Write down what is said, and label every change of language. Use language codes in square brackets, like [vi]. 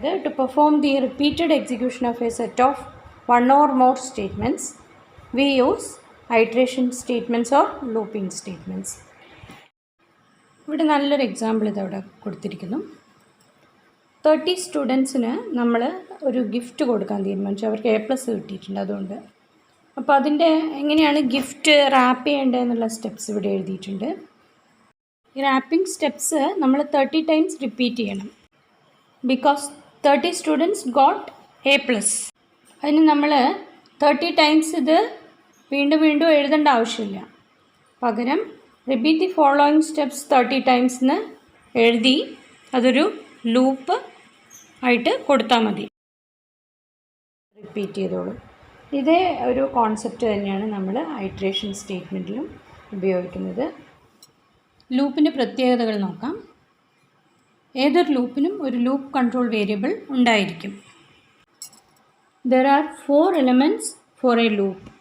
[en] To perform the repeated execution of a set of one or more statements, we use iteration statements or looping statements. [ml] ഇവിടെ നല്ലൊരു example ഇതവിടെ കൊടുത്തിരിക്കുന്നു. 30 സ്റ്റുഡൻസിന് നമ്മൾ ഒരു ഗിഫ്റ്റ് കൊടുക്കാൻ തീരുമാനിച്ചു. അവർക്ക് A+ കിട്ടിയിട്ടുണ്ട്. അതുകൊണ്ട് അപ്പോൾ അതിൻ്റെ എങ്ങനെയാണ് ഗിഫ്റ്റ് റാപ്പ് ചെയ്യേണ്ടതെന്നുള്ള സ്റ്റെപ്സ് ഇവിടെ എഴുതിയിട്ടുണ്ട്. ഈ റാപ്പിംഗ് സ്റ്റെപ്സ് നമ്മൾ 30 ടൈംസ് റിപ്പീറ്റ് ചെയ്യണം. [en] Because 30 students got A+. [ml] അതിന് നമ്മൾ 30 ടൈംസ് ഇത് വീണ്ടും വീണ്ടും എഴുതേണ്ട ആവശ്യമില്ല. പകരം [en] repeat the following steps [ml] 30 ടൈംസിന് എഴുതി അതൊരു ലൂപ്പ് ആയിട്ട് കൊടുത്താൽ മതി. റിപ്പീറ്റ് ചെയ്തോളൂ. ഇതേ ഒരു കോൺസെപ്റ്റ് തന്നെയാണ് നമ്മൾ ഐട്രേഷൻ സ്റ്റേറ്റ്മെൻറ്റിലും ഉപയോഗിക്കുന്നത്. ലൂപ്പിൻ്റെ പ്രത്യേകതകൾ നോക്കാം. ഏതൊരു ലൂപ്പിനും ഒരു ലൂപ്പ് കൺട്രോൾ വേരിയബിൾ ഉണ്ടായിരിക്കും. [en] There are 4 elements for a loop.